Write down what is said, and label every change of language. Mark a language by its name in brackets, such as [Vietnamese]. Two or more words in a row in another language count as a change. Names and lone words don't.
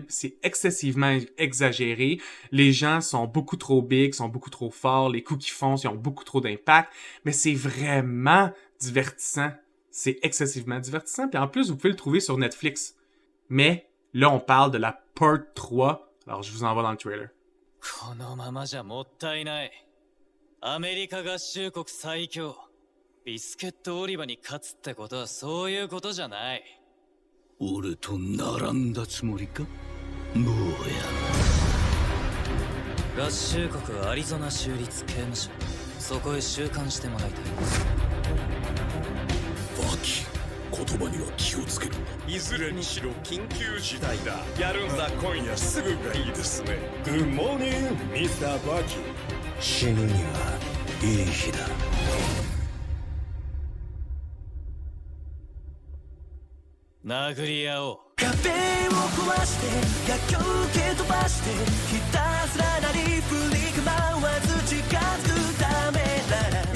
[French] C'est excessivement exagéré. Les gens sont beaucoup trop big, sont beaucoup trop forts. Les coups qu'ils font, ils ont beaucoup trop d'impact. Mais c'est vraiment divertissant. C'est excessivement divertissant. Puis en plus, vous pouvez le trouver sur Netflix. Mais là, on parle de la part 3. Alors, je vous envoie dans le trailer. [Japanese] このままじゃもったいない。アメリカ合衆国最強。ビスケットオリバに勝つってことはそういうことじゃない。俺と並んだつもりか？もうや。合衆国アリゾナ州立刑務所。そこへ収監してもらいたい。バキ、言葉には気をつけるんだ。いずれにしろ緊急事態だ。やるんだ今夜すぐがいいですね。 [English] Good morning, Mr. [Japanese] バキ。死ぬにはいい日だ。殴り合おう。壁を壊して逆境蹴飛ばしてひたすらなり振り構わず近づくためなら